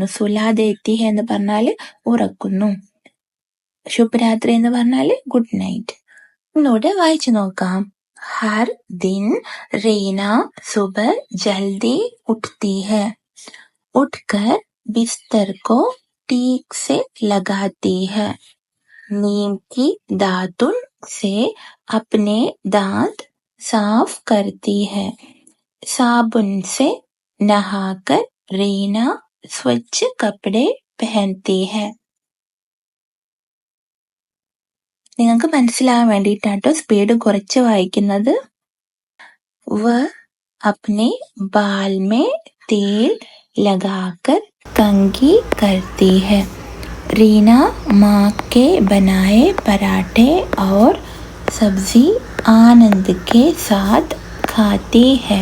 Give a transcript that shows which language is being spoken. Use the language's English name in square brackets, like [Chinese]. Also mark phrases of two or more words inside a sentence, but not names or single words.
[Malayalam] സുലാദേത്തി എന്ന് പറഞ്ഞാല് ഉറക്കുന്നു. ശുഭരാത്രി എന്ന് പറഞ്ഞാല് [English] good night. [Malayalam] ഒന്നുകൂടെ വായിച്ചു നോക്കാം. [Hindi] हर दिन रीना सुबह जल्दी उठती है. उठकर बिस्तर को ठीक से लगाती है. नीम की दातुन से अपने दांत साफ करती है. साबुन से नहाकर रीना स्वच्छ कपड़े पहनती है. [Malayalam] നിങ്ങൾക്ക് മനസ്സിലാവാൻ വേണ്ടിയിട്ടാട്ടോ സ്പീഡ് കുറച്ച് വായിക്കുന്നത്. [Hindi] വ अपने बाल में तेल लगाकर कंघी करती है. रीना माँ के बनाए पराठे और सब्जी आनंद के साथ खाती है.